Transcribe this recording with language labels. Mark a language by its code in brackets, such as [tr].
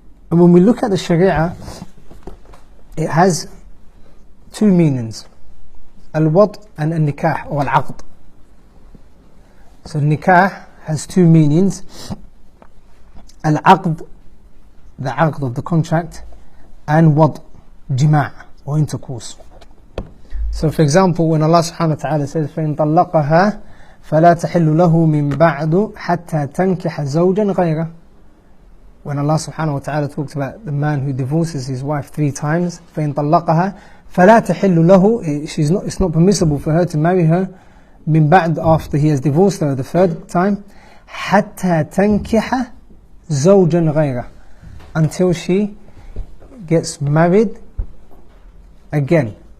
[en] And when we look at the Sharia, it has two meanings, al-wad and al-nikah or al-aqd. So nikah has two meanings, al-aqd, the aqd of the contract, and wad, jima' or intercourse. So for example, when Allah subhanahu wa ta'ala says [ar] فَإِن طَلَّقَهَا فَلَا تَحِلُّ لَهُ مِن بَعْدُ حَتَّى تَنْكِحَ زَوْجًا غَيْرَهُ. [en] When Allah subhanahu wa ta'ala talks about the man who divorces his wife 3 times, [ar] فَإِن طَلَّقَهَا فَلَا تَحِلُّ لَهُ, [en] it's not permissible for her to marry her [ar] min ba'd, [en] after he has divorced her the 3rd time, [ar] حَتَّى تَنْكِحَ زَوْجًا غَيْرَهُ, [en] until she gets married again.